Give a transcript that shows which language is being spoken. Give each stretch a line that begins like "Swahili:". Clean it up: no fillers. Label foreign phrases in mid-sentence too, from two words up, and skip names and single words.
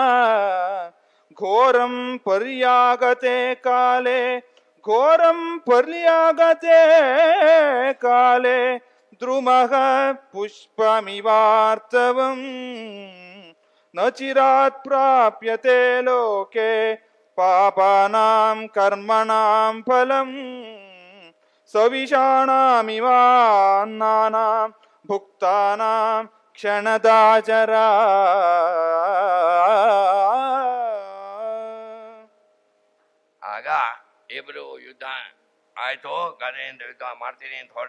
Sanskrit: ಘೋರಂ ಪರ್ಯಾಗತೆ ಕಾಲೇ ಘೋರಂ ಪರ್ಯಾಗತೆ ಕಾಲೇ ದ್ರುಮಃ ಪುಷ್ಪಮಿವಾರ್ತವಂ ನ ಚಿರಾತ್ ಪ್ರಾಪ್ಯತೆ ಲೋಕೆ ಪಾಪಾನಾಂ ಕರ್ಮಣಾಂ ಫಲಂ ಸವಿಷಾಣಾಮಿವಾನ್ನಾನಾಂ ಭುಕ್ತಾನಾಂ ಕ್ಷಣದಾಚರ.
Kannada: ಆಗ ಇಬ್ರು ಯುದ್ಧ ಆಯ್ತು, ಗದೆಯಿಂದ ಯುದ್ಧ ಮಾಡ್ತೀನಿ ಅಂತ ಹೊರಟ.